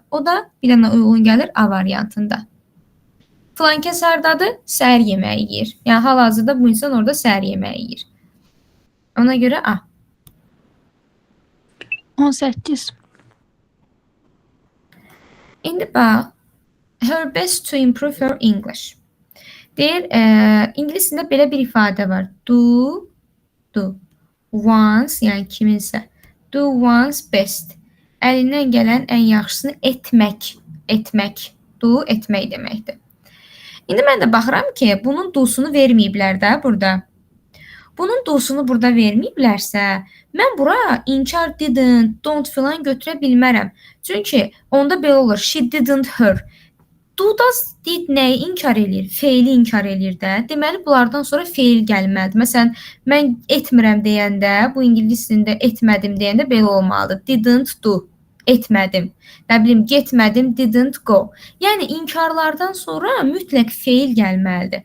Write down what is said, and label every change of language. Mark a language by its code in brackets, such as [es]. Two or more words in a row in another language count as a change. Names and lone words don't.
[az] O da bir dənə uyğun gəlir A variantında. Filan kəs hardadır? Səhər yeməyi yeyir. Yəni hal-hazırda bu insan orada səhər yeməyi yeyir. Ona görə A. 18. İndi bax, [en] her best to improve her English. [az] Deyir, ingiliscində belə bir ifadə var. [en] Do. Once, [az] yəni kiminsə. [en] Do one's best. [az] Əlindən gələn ən yaxşısını etmək. Do, etmək deməkdir. İndi mən də baxıram ki, bunun do'sunu verməyiblər də burada. Bunun do'sunu burada verməyiblərsə, mən bura inkar [en] didn't, don't [az] filan götürə bilmərəm. Çünki onda belə olur, [en] she didn't her. Do does did [az] nəyi inkar eləyir? Feili inkar eləyir də. Deməli, bunlardan sonra feil gəlməlidir. Məsələn, mən etmirəm deyəndə, bu ingilis dilində etmədim deyəndə belə olmalıdır. [en] Didn't do, etmədim. [az] Nə bilim, getmədim, [en] didn't go. [az] Yəni, inkarlardan sonra mütləq feil gəlməlidir.